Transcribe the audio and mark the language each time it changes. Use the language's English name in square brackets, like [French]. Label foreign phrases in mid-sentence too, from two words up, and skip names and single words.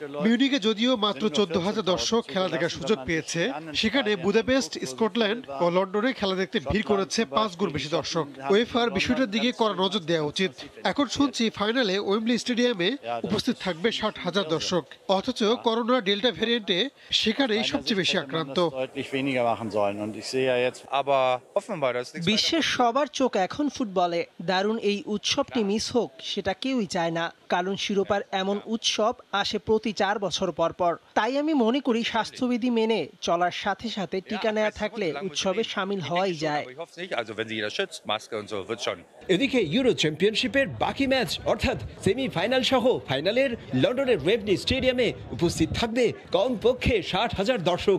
[Bangla] মিউনিকে যদিও মাত্র 14,000 দর্শক খেলা দেখার সুযোগ পেয়েছে, সেখানে বুদাপেস্ট, স্কটল্যান্ড ও লন্ডনে খেলা দেখতে ভিড় করেছে 5 গুণ বেশি দর্শক। উয়েফার বিষয়টার দিকে কড়া নজর দেওয়া উচিত। এখন শুনছি ফাইনালে ওয়েম্বলি স্টেডিয়ামে উপস্থিত থাকবে 60,000 দর্শক, অথচ করোনা ডেল্টা ভ্যারিয়েন্টে সেখানেই সবচেয়ে বেশি আক্রান্ত। [German] deutlich weniger machen sollen. Und ich sehe ja jetzt, aber offenbar, dass nichts [Bangla] বিশ্বের সবার চোখ এখন ফুটবলে। দারুণ এই উৎসবটি মিস হোক সেটা কেউই চায় না, কারণ শিরোপার এমন উৎসব আসে প্রতি 4 বছর পর পর। তাই আমি মনে করি স্বাস্থ্যবিধি মেনে চলার সাথে সাথে টিকা নেওয়া থাকলে উৎসবে শামিল হওয়াই যায়। এদিকে ইউরো চ্যাম্পিয়নশিপের বাকি ম্যাচ অর্থাৎ সেমিফাইনাল সহ ফাইনালের লন্ডনের ওয়েবলি স্টেডিয়ামে উপস্থিত থাকবে কমপক্ষে 60,000 দর্শক।